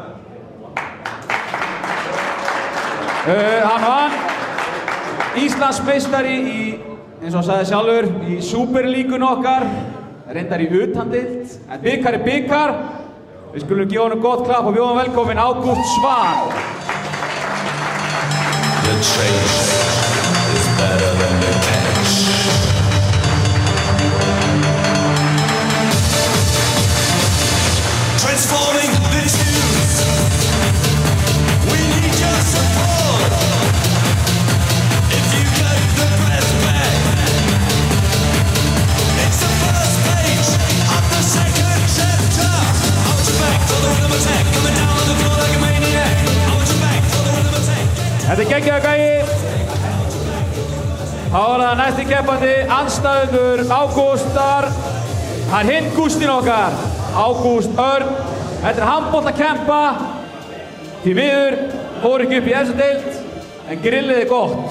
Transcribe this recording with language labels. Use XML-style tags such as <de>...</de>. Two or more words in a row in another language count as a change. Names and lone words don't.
<is>Hann vann Íslandsmeistari í, eins og hann sagði sjálfur, í Superlíkun okkar. Reyndar í utandeild, en bikar er bikar. Við skulum gefa hann gott klapp og bjóða velkomin Ágúst Svan.</is> <en>The chase is better than the catch. Transforming the tunes. We need your support. If you got the breath back, it's the first page of the second chapter. I want you back for the rhythm attack, coming down on the floor like a maniac. I want you back for the rhythm attack.</en> <is>Þetta er geggjaður gæi. Þá er það næsti keppandi, andstæðundur Ágústar. Það er hinn Gústinn okkar, Ágúst Örn. Þetta er handboltakempa. Því miður fór ekki upp í efstu deild, en grillið er gott.</is>